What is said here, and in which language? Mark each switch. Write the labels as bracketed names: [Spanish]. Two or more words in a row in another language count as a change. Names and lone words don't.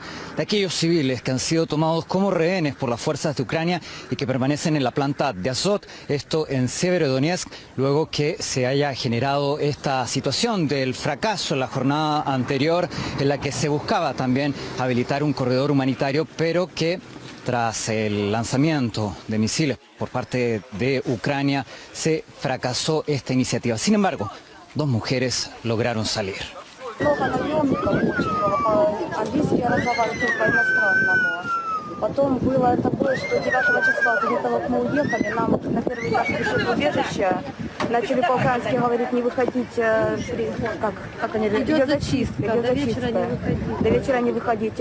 [Spanish] de aquellos civiles que han sido tomados como rehenes por las fuerzas de Ucrania y que permanecen en la planta de Azot, esto en Severodonetsk, luego que se haya generado esta situación del fracaso en la jornada anterior en la que se buscaba también habilitar un corredor humanitario, pero que tras el lanzamiento de misiles por parte de Ucrania, se fracasó esta iniciativa. Sin embargo, 2 mujeres lograron salir. [Russian] Потом было такое, что 9 числа, до того, как мы уехали, нам на первый этаж пришли в убежище, начали по-украински говорить, не выходите, как они, идет зачистка, до вечера не выходите.